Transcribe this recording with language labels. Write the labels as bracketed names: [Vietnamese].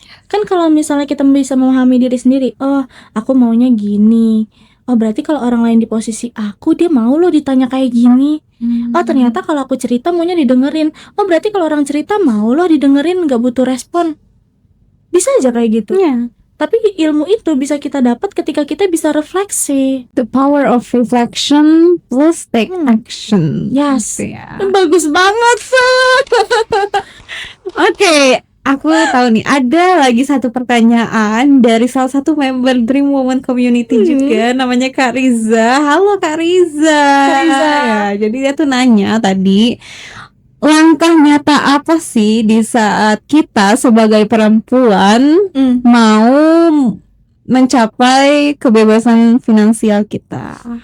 [Indonesian] Kan kalau misalnya kita bisa memahami diri sendiri, oh aku maunya gini, oh berarti kalau orang lain di posisi aku, dia mau loh ditanya kayak gini. Oh ternyata kalau aku cerita maunya didengerin, oh berarti kalau orang cerita mau loh didengerin, gak butuh respon. Bisa aja kayak gitu. Tapi ilmu itu bisa kita dapat ketika kita bisa refleksi. [English] The power of reflection plus take action. Yes. [Indonesian] Ya. Bagus banget. Oke, aku tahu nih, ada lagi satu pertanyaan dari salah satu member Dream Woman Community juga, namanya Kak Riza. Halo Kak Riza. Ya, jadi dia tuh nanya tadi, langkah nyata apa sih di saat kita sebagai perempuan mau mencapai kebebasan finansial kita?